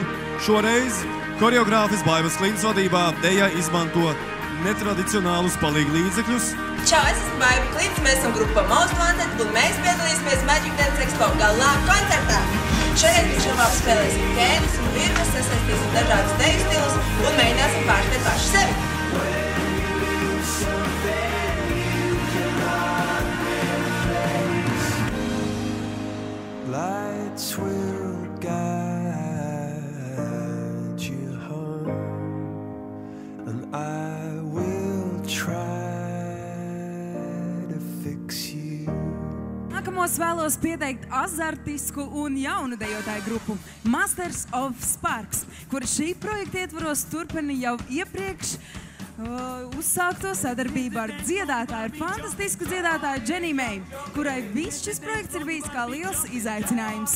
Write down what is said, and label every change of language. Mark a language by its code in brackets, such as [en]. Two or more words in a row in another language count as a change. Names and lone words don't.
[lv] Šoreiz koreogrāfis Baivas Klintas vadībā deja izmanto netradicionālus palīglīdzekļus. Čau, es esmu Baiva Klintas, mēs esam grupa Most Wanted un mēs piedalīsimies Magic Dance Expo galā koncertā. Šodien viņš jau apspēlēsim kēdes un virves, sasaistīsim dažādus deju stilus un mēģināsim pārspēt paši sevi. [en] Lights will guide you home, and I will try to fix you. [lv] Nākamos vēlos pieteikt azartisku un jaunu dejotāju grupu Masters of Sparks, kura šī projekta ietvaros turpina jau iepriekš uzsākto sadarbību ar dziedātāju, fantastisku dziedātāju Jenny May, kurai viss šis projekts ir bijis kā liels izaicinājums.